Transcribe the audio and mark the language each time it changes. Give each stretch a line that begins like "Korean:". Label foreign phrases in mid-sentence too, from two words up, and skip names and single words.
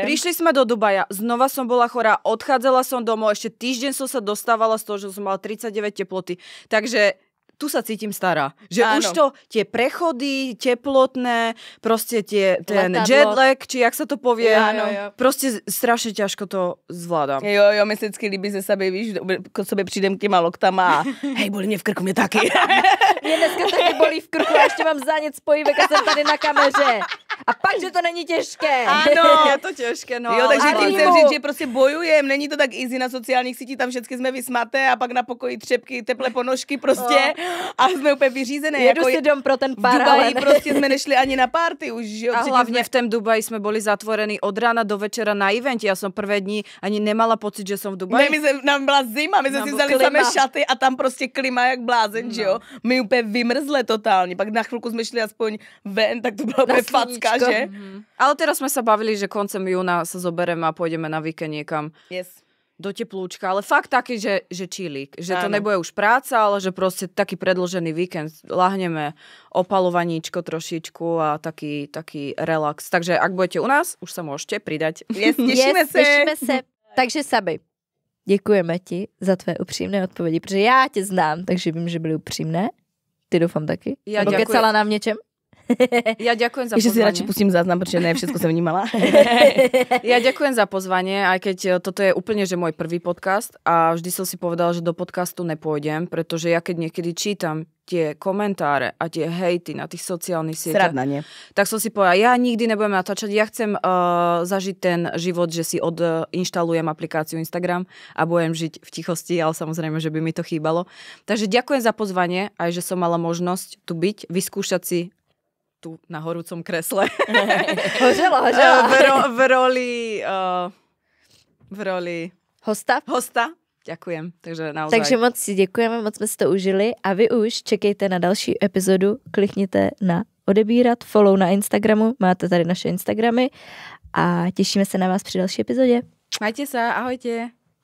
Slovak: Prišli sme do Dubaja, znova som bola chorá, odchádzala som domov, ešte týždeň som sa dostávala z toho, že som mala 39 teploty. Takže tu sa cítim stará. Že áno. Už to, tie prechody teplotné, proste ten jetlag, či jak sa to povie, Áno. proste strašne ťažko to zvládam.
Czech: Jo, my se vždycky líbí se sebe, víš, k sobě přijdem k těma loktama a hej, bolí mě v krku, mě taky. Mě dneska taky bolí v krku a ještě mám zánět spojivek a jsem tady na kameře. A pak, že to není těžké. Ano. Je to těžké, no. Jo, takže ale tím chcem říct, že prostě bojujem, není to tak easy na sociálních sítích, tam všechny jsme vysmaté a pak na pokoji třepky, teplé ponožky prostě a jsme úplně vyřízené. Jedu jako si dom pro ten pár, v Dubaji ale ne. prostě jsme nešli ani na party už, že jo.
Slovak: A hlavne v tom Dubaji sme boli zatvorení od rána do večera na evente. Ja som prvé dní ani nemala pocit, že som v Dubaji.
Czech: Nám byla zima, my jsme si vzali samé šaty a tam prostě klima jak blázen, že jo. My úplně vymrzle totálně, pak na chvilku jsme šli aspoň ven, tak to byla úplně facka, že?
Slovak: Ale teraz sme sa bavili, že koncem júna sa zobereme a pôjdeme na víkend niekam do teplúčka. Ale fakt taký, že čilík. Že to nebude už práca, ale že proste taký predĺžený víkend. Lahneme opalovaníčko trošičku a taký relax. Takže ak budete u nás, už sa môžete pridať.
Czech: Těšíme se. Takže Sabi, děkujeme ti za tvé upřímné odpovědi, protože já tě znám, takže vím, že byly upřímné. Ty doufám taky.
Slovak: Ja
Czech: Nebo kecala nám něčem?
Slovak: Ja ďakujem za
Czech: Ještě si
Slovak: pozvanie.
Czech: radši pustím záznam, protože ne všetko jsem vnímala.
Slovak: Ja ďakujem za pozvanie, aj keď toto je úplne, že môj prvý podcast a vždy som si povedala, že do podcastu nepôjdem, pretože ja keď niekedy čítam tie komentáre a tie hejty na tých sociálnych sieťach, tak som si povedala, ja nikdy nebudem natáčať, ja chcem zažiť ten život, že si odinštalujem aplikáciu Instagram a budem žiť v tichosti, ale samozrejme, že by mi to chýbalo. Takže ďakujem za pozvanie, aj že som mala možnosť tu byť, vyskúšať si tu na horúcom kresle.
Czech: Hořela. V roli Hosta.
Slovak: Ďakujem, takže naozaj.
Czech: Takže moc si děkujeme, moc jsme si to užili a vy už čekejte na další epizodu, klikněte na odebírat, follow na Instagramu, máte tady naše Instagramy a těšíme se na vás při další epizodě.
Slovak: Majte sa, ahojte.